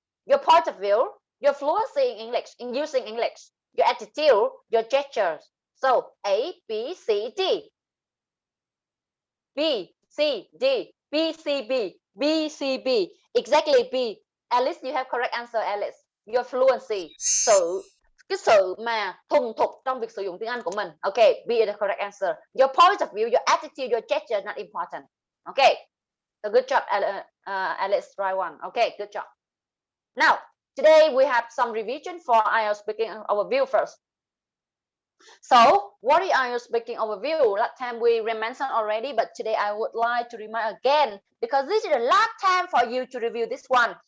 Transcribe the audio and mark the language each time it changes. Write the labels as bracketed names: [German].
[English] Your point of view, your fluency in English, in using English, your attitude, your gestures. So A, B, C, D. B, C, D. B, C, B. B, C, B. Exactly B. Alice, you have correct answer, Alice. Your fluency. [Vietnamese] Cái sự mà thuần thục trong việc sử dụng tiếng Anh của mình. [English] Okay, B is the correct answer. Your point of view, your attitude, your gesture not important. Okay. So good job, Alice. Right one. Okay, good job. Now, today we have some revision for IELTS speaking overview first. So, what is IELTS speaking overview? Last time we mentioned already, but today I would like to remind again because this is the last time for you to review this one.